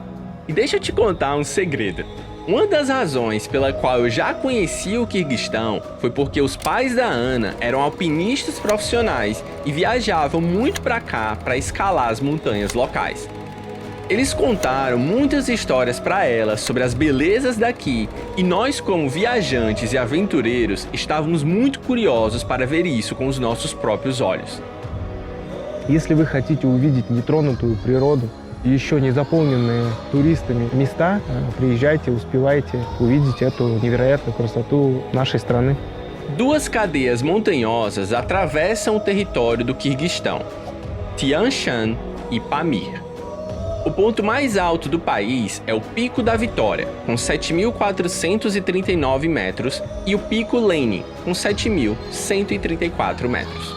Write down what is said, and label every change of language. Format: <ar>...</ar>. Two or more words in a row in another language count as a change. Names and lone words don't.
<pt>E deixa eu te contar um segredo. Uma das razões pela qual eu já conhecia o Quirguistão foi porque os pais da Ana eram alpinistas profissionais e viajavam muito para cá para escalar as montanhas locais. Eles contaram muitas histórias para ela sobre as belezas daqui e nós, como viajantes e aventureiros, estávamos muito curiosos para ver isso com os nossos próprios olhos.</pt> <ru>Если вы хотите увидеть нетронутую природу и еще не заполненные туристами места, приезжайте, успевайте увидеть эту невероятную красоту нашей страны.</ru> <pt>Duas cadeias montanhosas atravessam o território do Quirguistão, Tian Shan e Pamir. O ponto mais alto do país é o Pico da Vitória, com 7.439 metros, e o Pico Lenin, com 7.134 metros.</pt>